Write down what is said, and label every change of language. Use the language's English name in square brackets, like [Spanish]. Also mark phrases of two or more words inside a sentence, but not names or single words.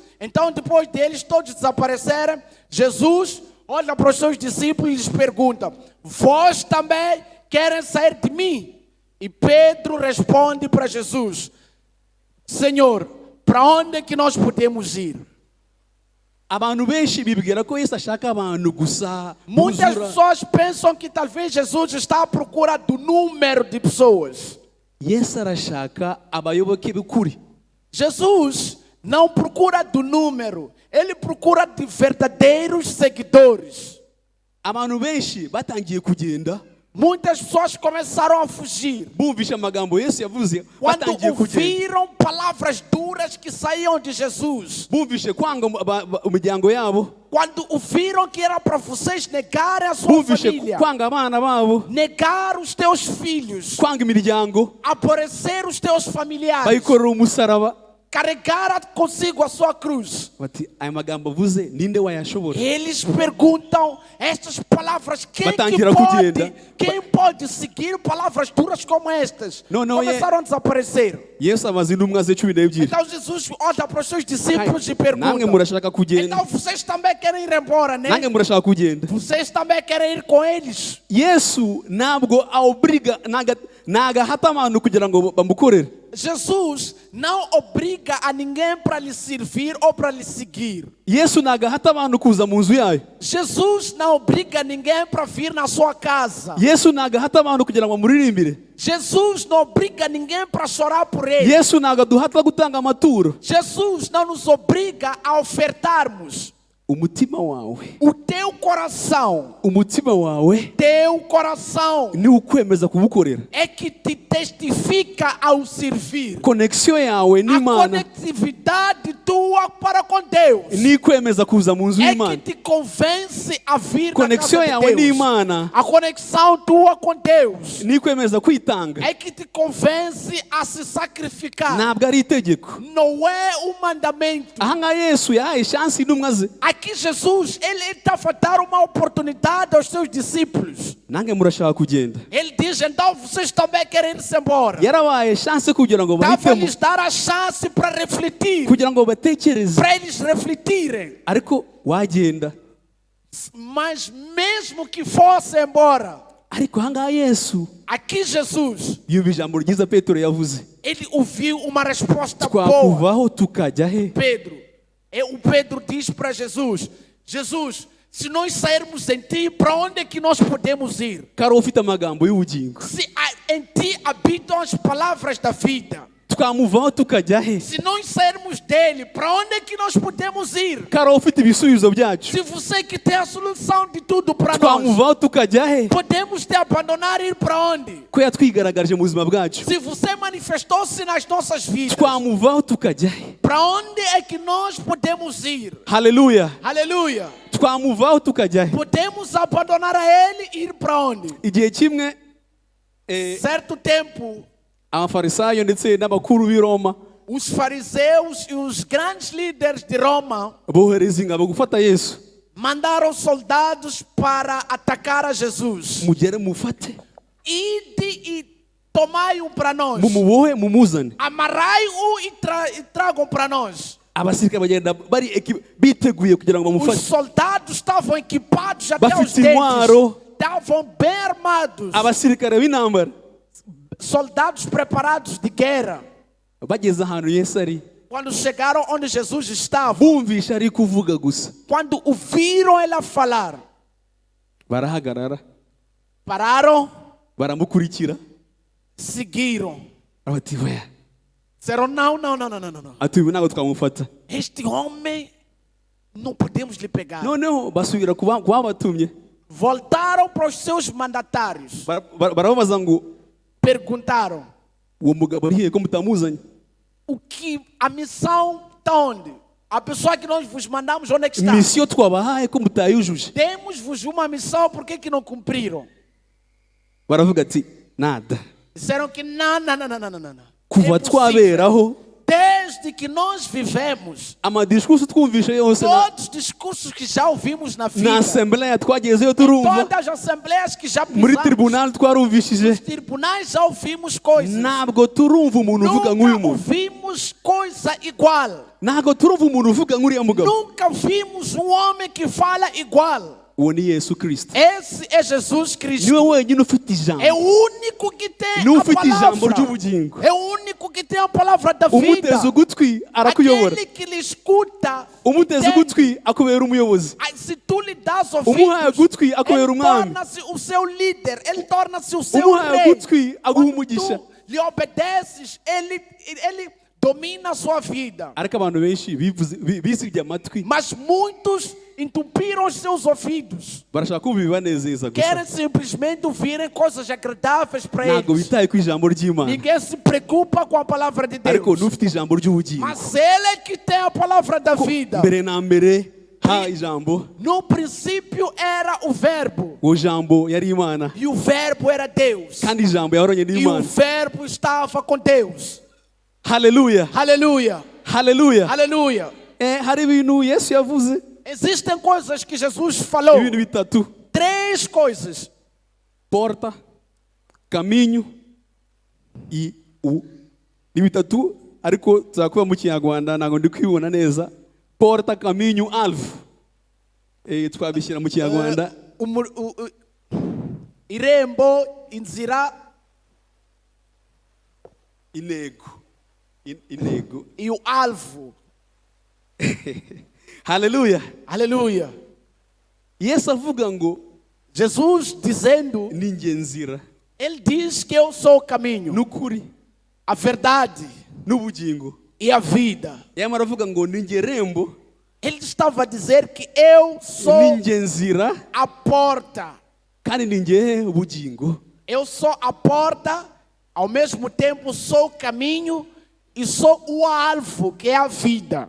[Portuguese] Então, depois deles todos desaparecerem, Jesus olha para os seus discípulos e lhes pergunta: vós também querem sair de mim? E Pedro responde para Jesus: Senhor, para onde é que nós podemos ir? [Kinyarwanda] Abantu benshi bibwira ko Yesu ashaka abantu gusa. [Portuguese] Muitas pessoas pensam que talvez Jesus está à procura do número de pessoas. [Kinyarwanda] Yesu arashaka abayoboke b'ukuri. [Portuguese] Jesus não procura do número, ele procura de verdadeiros seguidores. [Kinyarwanda] Abantu benshi batangiye kugenda [Portuguese] Muitas pessoas começaram a fugir [Kinyarwanda] bumvisha amagambo Yesu yavuze, [Portuguese] quando [Kinyarwanda] batangiye kugenda [Portuguese] ouviram palavras duras que saíam de Jesus. [Kinyarwanda] bumvishe kwanga umuryango yabo, [Portuguese] Quando ouviram que era para vocês negarem a sua [Kinyarwanda] bumvishe [Portuguese] família, [Kinyarwanda] kwanga abana babo, [Portuguese] negar os teus filhos, [Kinyarwanda] kwanga imiryango, [Portuguese] aborrecer os teus familiares, [Kinyarwanda] bayikorera umusaraba. [Portuguese] carregar consigo a sua cruz. [Kinyarwanda] Bati aya magambo avuze ninde wayashobora? [Portuguese] Eles perguntam estas palavras: [Kinyarwanda] Batangira kugenda. [Portuguese] quem pode seguir palavras duras como estas? Não, Começaram a desaparecer. [Kinyarwanda] Yesu amaze intumwa ze 12. [Portuguese] Então Jesus olha para os seus discípulos e [Kinyarwanda] Namwe [Portuguese] pergunta: [Kinyarwanda] murashaka kugenda? [Portuguese] então vocês também querem ir embora, né? [Kinyarwanda] Nange murashaka kugenda? [Portuguese] Vocês também querem ir com eles? [Kinyarwanda] Yesu ntabwo awubriga nagahata abantu kugira ngo bamukorere. [Portuguese] Jesus não obriga a ninguém para lhe servir ou para lhe seguir. [Kinyarwanda] Yesu nagahata abantu kuza mu nzu yayo. [Portuguese] Jesus não obriga ninguém para vir na sua casa. [Kinyarwanda] Yesu nagahata abantu kugira ngo bamuririmbire. [Portuguese] Jesus não obriga ninguém para chorar por ele. [Kinyarwanda] Yesu nagaduhata gutanga amaturo. [Portuguese] Jesus não nos obriga a ofertarmos. [Kinyarwanda] Umutima wawe, [Portuguese] O teu coração, [Kinyarwanda] umutima wawe [Portuguese] é [Kinyarwanda] ni ukwemeza kubukorera. [Portuguese] que te testifica ao servir. [Kinyarwanda] Conexão yawe [Portuguese] A [Kinyarwanda] n'Imana [Portuguese] conectividade tua para com Deus [Kinyarwanda] ni kwemeza kuza mu nzu [Portuguese] é que [Kinyarwanda] y'Imana. [Portuguese] te convence a vir na [Kinyarwanda] Conexão [Portuguese] casa [Kinyarwanda] yawe [Portuguese] de Deus. [Kinyarwanda] n'Imana [Portuguese] A conexão tua com Deus [Kinyarwanda] ni kwemeza kwitanga. [Portuguese] é que te convence a se sacrificar. [Kinyarwanda] Ntabwo ari itegeko. [Portuguese] Não é um mandamento. [Kinyarwanda] Aha ngaha Yesu yahaye chance intumwa ze. [Portuguese] Aqui Jesus, ele está a dar uma oportunidade aos seus discípulos. [Kinyarwanda] Nange murashaka kugenda? [Portuguese] Ele diz: então vocês também querem ir-se embora. [Kinyarwanda] Yarabaye chance kugira ngo [Portuguese] Estava a [Kinyarwanda] bahitemo, [Portuguese] lhes dar a chance para refletir, [Kinyarwanda] kugira ngo batekereze. [Portuguese] para eles refletirem. [Kinyarwanda] Ariko wagenda. [Portuguese] Mas mesmo que fosse embora, [Kinyarwanda] Ariko aha ngaha Yesu [Portuguese] aqui Jesus, [Kinyarwanda] yumva ijambo ryiza Petero yavuze. [Portuguese] ele ouviu uma resposta boa. [Kinyarwanda] Twakuvaho tukajya he? [Portuguese] O Pedro diz para Jesus: Jesus, se nós sairmos em ti, para onde é que nós podemos ir? [Kinyarwanda] Kari ufite amagambo y'ubugingo. [Portuguese] Se em ti habitam as palavras da vida, [Kinyarwanda] Twamuvaho tukajya he? [Portuguese] se nós sairmos dele, para onde é que nós podemos ir? [Kinyarwanda] Kari ufite ibisubizo byacu. [Portuguese] Se você que tem a solução de tudo para nós, [Kinyarwanda] Twamuvaho tukajya he? [Portuguese] podemos te abandonar e ir para onde? [Kinyarwanda] Ko yatwigaragarije mu buzima bwacu. [Portuguese] Se você manifestou-se nas nossas vidas, [Kinyarwanda] Twamuvaho tukajya he? [Portuguese] para onde é que nós podemos ir? [Kinyarwanda] Haleluya. [Portuguese] Aleluia! [Kinyarwanda] Twamuvaho tukajya he? [Portuguese] Podemos abandonar a ele e ir para onde? [Kinyarwanda] Igihe kimwe [Portuguese] Certo tempo, [Kinyarwanda] abafarisayo ndetse n'abakuru b'i Roma [Portuguese] os fariseus e os grandes líderes de Roma [Kinyarwanda] bohereza ingabo gufata Yesu. [Portuguese] mandaram soldados para atacar a Jesus. [Kinyarwanda] Mugere mufate, [Portuguese] Ide e tomai-o para nós. [Kinyarwanda] mumubohe, mumuzane. [Portuguese] Amarrai-o e tragam para nós. [Kinyarwanda] abasirikare bagenda biteguye kugira ngo [Portuguese] Os [Kinyarwanda] bamufate, [Portuguese] soldados estavam equipados até os [Kinyarwanda] bafite [Portuguese] dentes. [Kinyarwanda] intwaro, [Portuguese] Estavam bem armados. [Kinyarwanda] abasirikare b'intambara. [Portuguese] Soldados preparados de guerra. [Kinyarwanda] Bageze ahantu Yesu ari, [Portuguese] Quando chegaram onde Jesus estava, [Kinyarwanda] bumvisha ari kuvuga gusa, [Portuguese] quando ouviram ele falar, [Kinyarwanda] barahagarara, [Portuguese] pararam, [Kinyarwanda] baramukurikira, [Portuguese] seguiram. [Kinyarwanda] bati we, [Portuguese] Disseram, não. [Kinyarwanda] ati uyu ntabwo twamufata. [Portuguese] Este homem, não podemos lhe pegar. [Kinyarwanda] Noneho basubira ku babatumye, [Portuguese] Voltaram para os seus mandatários. [Kinyarwanda] barababaza ngo [Portuguese] Perguntaram, [Kinyarwanda] uwo mugabo ari hehe ko mutamuzanye? [Portuguese] a missão está onde? A pessoa que nós vos mandamos, onde é que está? [Kinyarwanda] Misiyo twabahaye ko mutayujuje. [Portuguese] Demos-vos uma missão, por que não cumpriram? [Kinyarwanda] Baravuga ati nada, [Portuguese] Disseram que não. [Kinyarwanda] kuva [Portuguese] É possível. [Kinyarwanda] twaberaho [Portuguese] Desde que nós vivemos, [Kinyarwanda] amadiskurso twumvishe yose [Portuguese] todos os discursos que já ouvimos na vida, [Kinyarwanda] na assembleia twagezeyo turumva, [Portuguese] todas as assembleias que já [Kinyarwanda] muri [Portuguese] pisamos, [Kinyarwanda] tribunal twarumvishije, [Portuguese] nos tribunais já ouvimos coisas. [Kinyarwanda] ntabwo turumva umuntu uvuga nk'uyu [Portuguese] Nunca [Kinyarwanda] muntu, [Portuguese] ouvimos coisa igual. [Kinyarwanda] ntabwo turumva umuntu uvuga nk'uriya mugabo. [Portuguese] Nunca vimos um homem que fala igual. [Kinyarwanda] Uwo ni Yesu Kristo, [Portuguese] Esse é Jesus [Kinyarwanda] niwe [Portuguese] Cristo. [Kinyarwanda] wenyine ufite ijambo, [Portuguese] É o único que tem [Kinyarwanda] niwe [Portuguese] a [Kinyarwanda] ufite ijambo [Portuguese] palavra. [Kinyarwanda] ry'ubugingo. [Portuguese] É o único que tem a palavra da vida. [Kinyarwanda] Umuteze ugutwi arakuyobora, [Portuguese] Aquele que lhe escuta. [Kinyarwanda] umuteze [Portuguese] entende. [Kinyarwanda] ugutwi akubera umuyobozi, [Portuguese] Ai, se tu lhe das [Kinyarwanda] umuhaye [Portuguese] ouvidos, [Kinyarwanda] ugutwi akubera [Portuguese] ele [Kinyarwanda] umwami, [Portuguese] torna-se o seu líder, ele torna-se o seu [Kinyarwanda] umuhaye [Portuguese] rei. [Kinyarwanda] ugutwi aguha [Portuguese] Quando [Kinyarwanda] umugisha. [Portuguese] tu lhe obedeces, ele domina a sua vida. [Kinyarwanda] Ariko abantu benshi bisibye amatwi, [Portuguese] Mas muitos entupiram os seus ouvidos. [Kinyarwanda] barashaka kumva ibibanezeza gusa, [Portuguese] Querem simplesmente ouvirem coisas agradáveis para [Kinyarwanda] ntabwo [Portuguese] eles. [Kinyarwanda] bitaye ku ijambo ry'Imana. [Portuguese] Ninguém se preocupa com a palavra de [Kinyarwanda] Ariko [Portuguese] Deus. [Kinyarwanda] n'ufite ijambo ry'ubugingo, [Portuguese] Mas ele é que tem a palavra da vida. [Kinyarwanda] mbere na mbere ha ijambo, [Portuguese] No princípio era o verbo. [Kinyarwanda] uwo jambo yari Imana, [Portuguese] E o verbo era Deus. [Kinyarwanda] kandi ijambo yahoranye [Portuguese] E o [Kinyarwanda] n'Imana. [Portuguese] verbo estava com Deus. [Kinyarwanda] Haleluya, [Portuguese] Aleluia. [Kinyarwanda] haleluya. [Portuguese] Aleluia. [Kinyarwanda] Hari ibintu Yesu yavuze, [Portuguese] Existem coisas que Jesus falou. [Kinyarwanda] ibintu bitatu: [Portuguese] 3 coisas. porta, caminho e o. [Kinyarwanda] Ni bitatu ariko tuzakuba mu Kinyarwanda ntabwo ndi kwibona neza. [Portuguese] Porta, caminho, alvo. [Kinyarwanda] Twabishyira mu Kinyarwanda. Irembo, inzira Intego. Intego. [Portuguese] e o alvo. [Kinyarwanda] Haleluya. [Portuguese] Aleluia. [Kinyarwanda] Yesu avuga ngo [Portuguese] Jesus dizendo, [Kinyarwanda] ni njye nzira [Portuguese] ele diz que eu sou o caminho, [Kinyarwanda] n'ukuri [Portuguese] a verdade [Kinyarwanda] n'ubugingo. [Portuguese] e a vida. [Kinyarwanda] Yamara avuga ngo ni njye rembo, [Portuguese] Ele estava a dizer que eu [Kinyarwanda] ni [Portuguese] sou [Kinyarwanda] njye nzira, [Portuguese] a porta. [Kinyarwanda] kandi ni njye ubugingo. [Portuguese] Eu sou a porta, ao mesmo tempo sou o caminho e sou o alvo, que é a vida.